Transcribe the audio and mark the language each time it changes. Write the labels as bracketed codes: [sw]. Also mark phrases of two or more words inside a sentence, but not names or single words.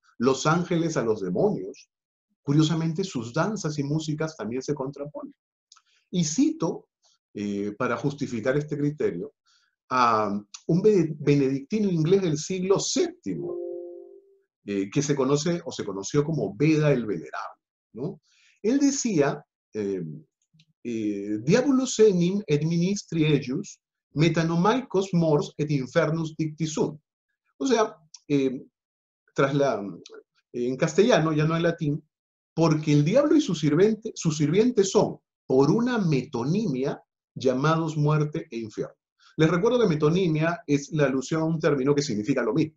[es] Los ángeles a los demonios, curiosamente sus danzas y músicas también se contraponen. Y cito, para justificar este criterio, a un benedictino inglés del siglo VII, que se conoce o se conoció como Beda el Venerable, ¿no? Él decía, [la] Diabolus enim et ministri eius, metanomaikos mors et infernus dicti sunt. [es] O sea, tras en castellano, ya no en latín, porque el diablo y sus sirvientes son, por una metonimia, llamados muerte e infierno. Les recuerdo que metonimia es la alusión a un término que significa lo mismo.